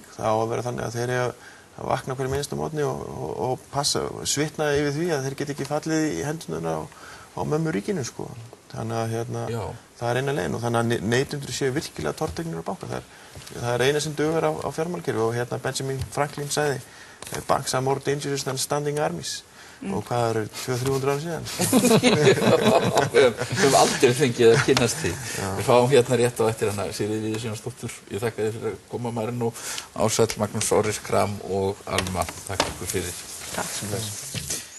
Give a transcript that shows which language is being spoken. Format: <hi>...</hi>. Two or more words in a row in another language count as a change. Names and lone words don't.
<is>Það á að vera þannig að þeir að vakna hverjum einasta morgni og passa, svitna yfir því að þeir geti ekki fallið í hendurnar á mömmu ríkinu, Þannig að það er eina leiðin og þannig að neytendur séu virkilega tortrygnir á banka. Það er eina sem dugar á fjármálakerfi og Benjamin Franklin sagði</is> <en>banks are more dangerous than standing armies.</en> <is>Og hvað eru 200-300 ára síðan? Við höfum aldrei fengið að kynnast því. Við fáum rétt á eftir hana Sigríði Víðisjónsdóttur. Ég þakka þér fyrir að koma, Marin og Ársæll, Magnús Orri Schram og Alma. Takk ykkur fyrir. Takk.</is>